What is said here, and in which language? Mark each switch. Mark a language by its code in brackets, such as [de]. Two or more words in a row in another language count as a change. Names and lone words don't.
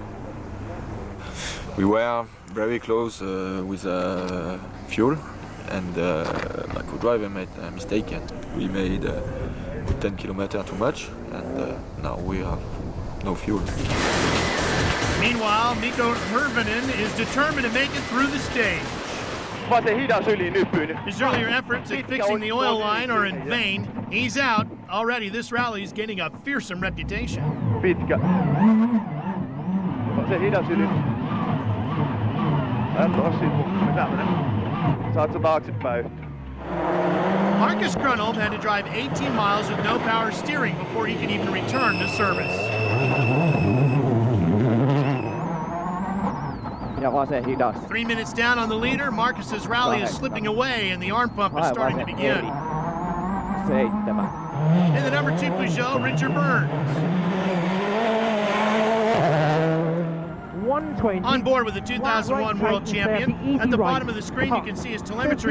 [en] We were very close with fuel, and my co-driver made a mistake, and we made 10 kilometers too much, and now we have no fuel. Meanwhile, Mikko Hirvonen is determined to make it through the stage. His earlier efforts at fixing the oil line are in vain. He's out. Already, this rally is gaining a fearsome reputation. [fi] Pitkä. Se hidas yli. Saat sä taaksepäin? [en] Marcus Grunwald had to drive 18 miles with no power steering before he could even return to service. [fi] Ja vasen hidas. [en] 3 minutes down on the leader, Marcus's rally is slipping away and the arm pump is starting to begin. 7. In the number 2 Peugeot, Richard Burns. 120. On board with the 2001 world champion. At the bottom of the screen you can see his telemetry.